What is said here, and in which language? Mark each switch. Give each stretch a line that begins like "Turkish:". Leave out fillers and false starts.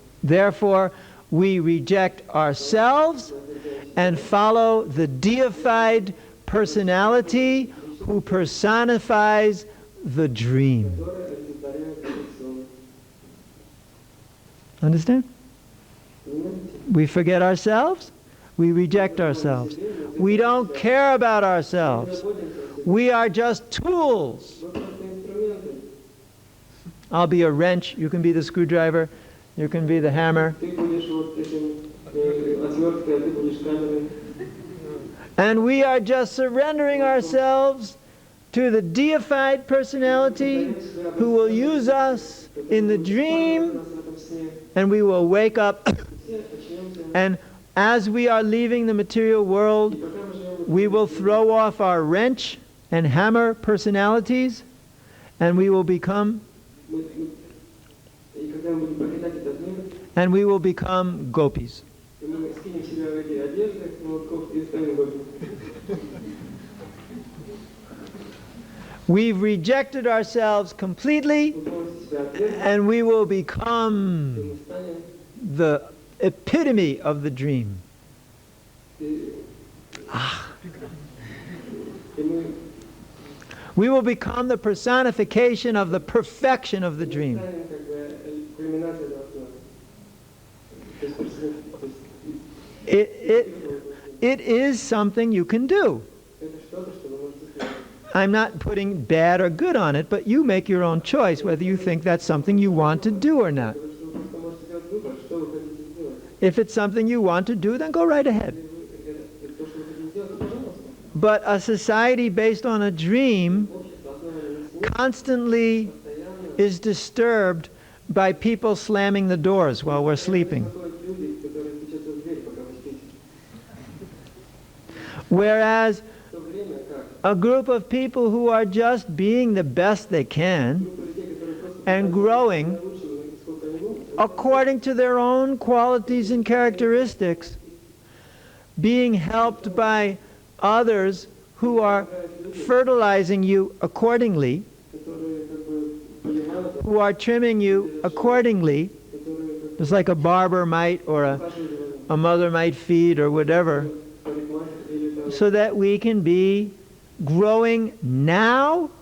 English: Therefore, we reject ourselves and follow the deified personality who personifies the dream.
Russian: Которая олицетворяет этот сон.
English: Understand?
Russian: Понимаете?
English: We forget ourselves, we reject ourselves. We don't care about
Russian: Мы
English: ourselves.
Russian: заботимся о себе.
English: We are just tools.
Russian: Мы просто инструменты.
English: I'll be a wrench, you can be the screwdriver, you can be the hammer.
Russian: Ты будешь вот этим отверткой, а ты будешь камерой.
English: And we are just surrendering ourselves to the deified personality who will use us in the dream,
Russian: Нас в этом сне.
English: and we will wake up.
Russian: Все очнемся.
English: And as we are leaving the material world,
Russian: И пока мы живем в
English: we will throw off our wrench and hammer personalities, and we will become
Russian: И когда мы будем покидать этот мир,
English: and we will become gopis.
Russian: и мы скинем себя в эти одежды, молотков и станем годными.
English: We've rejected ourselves completely,
Russian: Мы полностью себя отвергнем,
English: and we will
Russian: и
English: become
Russian: мы станем,
English: the epitome of the dream.
Russian: и мы
English: We will become the personification of the perfection of the dream.
Russian: станем как бы кульминацией этого сна. То есть, то есть,
English: It is something you can do.
Russian: это что-то, что вы можете сделать.
English: I'm not putting bad or good on it, but you make your own choice whether you think that's something you want to do or not.
Russian: Потому что вы просто можете сделать выбор, что вы хотите сделать.
English: If it's something you want to do, then go right ahead.
Russian: Если это то, что вы хотите сделать, то пожалуйста.
English: But a society based on a dream
Russian: Общество, основанное на сне,
English: constantly
Russian: постоянно
English: is disturbed by people slamming the doors while we're sleeping.
Russian: беспокоят люди, которые стучатся в дверь, пока вы спите.
English: Whereas
Russian: В то время как
English: a group of people who are just being the best they can,
Russian: группа людей, которые просто
English: And growing
Russian: лучше, сколько они могут,
English: according to their own qualities and characteristics, being helped by others who are fertilizing you accordingly,
Russian: которые как бы понимают,
English: who are trimming you accordingly,
Russian: которые как
English: just like a barber might or
Russian: бы ухаживают за вами,
English: a mother might feed or whatever.
Russian: парикмахер,
English: so that we can be growing now,